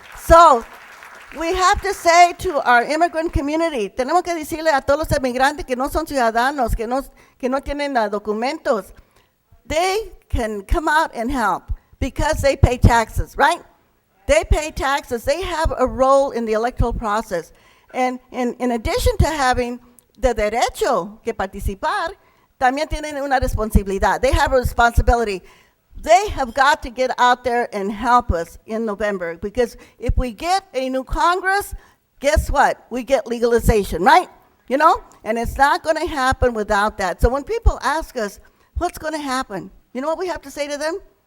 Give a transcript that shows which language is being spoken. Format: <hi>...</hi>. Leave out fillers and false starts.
<en>So we have to say to our immigrant community,</en> <es>tenemos que decirle a todos los inmigrantes que no son ciudadanos, que no tienen documentos,</es> <en>they can come out and help because they pay taxes, right? They pay taxes. They have a role in the electoral process. And in addition to having the</en> <es>derecho que participar, también tienen una responsabilidad.</es> <en>They have a responsibility. They have got to get out there and help us in November, because if we get a new Congress, guess what? We get legalization, right? You know? And it's not going to happen without that. So when people ask us, what's going to happen? You know what we have to say to them?</en>